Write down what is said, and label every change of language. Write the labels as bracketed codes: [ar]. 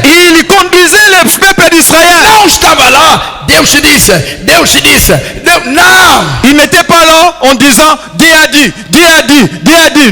[fr] il conduisait le peuple d'Israël. [pt] não estava lá, Deus disse, Deus disse. Não. [fr] Il n'était pas là en disant Dieu a dit, Dieu a dit, Dieu a dit.